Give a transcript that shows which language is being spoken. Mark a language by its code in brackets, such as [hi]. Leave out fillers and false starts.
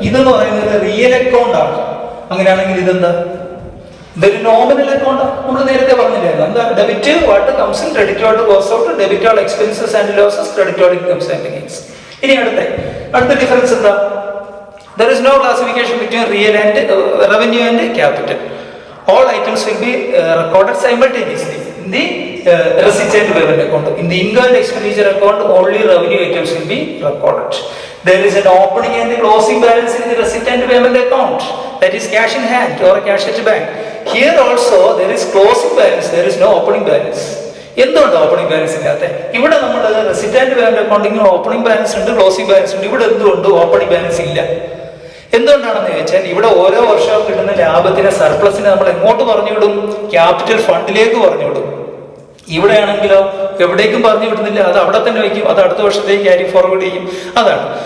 [ml] ഇതെന്ന് പറയുന്നത് real account ആണ്. അങ്ങനെയാണെങ്കിൽ ഇതെന്താ? ഇതൊരു നോമിനൽ അക്കൗണ്ട്. നമ്മൾ നേരത്തെ പറഞ്ഞില്ലായിരുന്നു എന്താ? [en] Debit what comes in, credit what goes out, debit all expenses and losses, credit all incomes and gains. [ml] ഇനി അടുത്ത ഡിഫറൻസ് എന്താ? [en] There is no classification between real and revenue and capital. All items will be recorded simultaneously in the receipt and payment account. In the income and expenditure account, only revenue items will be recorded. There is an opening and closing balance in the receipt and payment account. That is cash in hand or cash at bank. Here also there is closing balance. There is no opening balance. [ml] എന്തുകൊണ്ട് opening balance ഇല്ലാത്ത? ഇവിടെ നമ്മൾ receipt and payment അക്കൗണ്ടിങ്ങിന് opening balance ഉണ്ട്, closing balance ഉണ്ട്. ഇവിടെ എന്തുകൊണ്ട് opening balance ഇല്ല? എന്തുകൊണ്ടാണെന്ന് ചോദിച്ചാൽ ഇവിടെ ഓരോ വർഷവും കിട്ടുന്ന ലാഭത്തിന്, സർപ്ലസിനെ നമ്മൾ എങ്ങോട്ട് പറഞ്ഞു വിടും? ക്യാപിറ്റൽ ഫണ്ടിലേക്ക് പറഞ്ഞു വിടും. ഇവിടെയാണെങ്കിലോ എവിടേക്കും പറഞ്ഞു വിടുന്നില്ല, അത് അവിടെ തന്നെ വയ്ക്കും, അത് അടുത്ത വർഷത്തേക്ക് ക്യാരി ഫോർവേഡ് ചെയ്യും. അതാണ്.